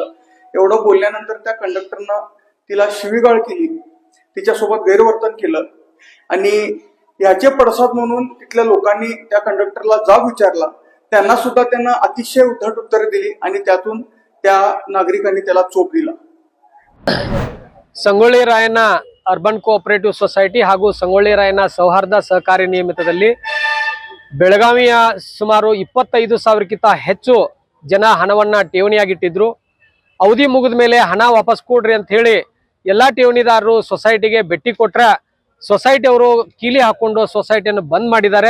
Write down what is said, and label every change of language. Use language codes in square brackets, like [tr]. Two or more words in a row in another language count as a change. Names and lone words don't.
[mr] एवढं बोलल्यानंतर त्या कंडक्टरनं तिला शिवीगाळ केली, तिच्यासोबत गैरवर्तन केलं आणि याचे पडसाद म्हणून तिथल्या लोकांनी त्या कंडक्टरला जाब विचारला. त्यांना सुद्धा त्यानं अतिशय उद्धट उत्तरे दिली आणि त्यातून त्या नागरिकांनी त्याला चोप दिला. [kn] ಸಂಗೊಳ್ಳಿ ರಾಯಣ್ಣ ಅರ್ಬನ್ ಕೋಆಪರೇಟಿವ್ ಸೊಸೈಟಿ ಹಾಗೂ ಸಂಗೊಳ್ಳಿ ರಾಯಣ್ಣ ಸೌಹಾರ್ದ ಸಹಕಾರಿ ನಿಯಮಿತದಲ್ಲಿ ಬೆಳಗಾವಿಯ ಸುಮಾರು 25,000ಕ್ಕಿಂತ ಹೆಚ್ಚು ಜನ ಹಣವನ್ನ ಠೇವಣಿಯಾಗಿಟ್ಟಿದ್ರು. ಅವಧಿ ಮುಗಿದ ಮೇಲೆ ಹಣ ವಾಪಸ್ ಕೊಡ್ರಿ ಅಂತ ಹೇಳಿ ಎಲ್ಲ ಠೇವಣಿದಾರರು ಸೊಸೈಟಿಗೆ ಭೇಟಿ ಕೊಟ್ರೆ ಸೊಸೈಟಿ ಅವರು ಕೀಲಿ ಹಾಕೊಂಡು ಸೊಸೈಟಿಯನ್ನು ಬಂದ್ ಮಾಡಿದ್ದಾರೆ.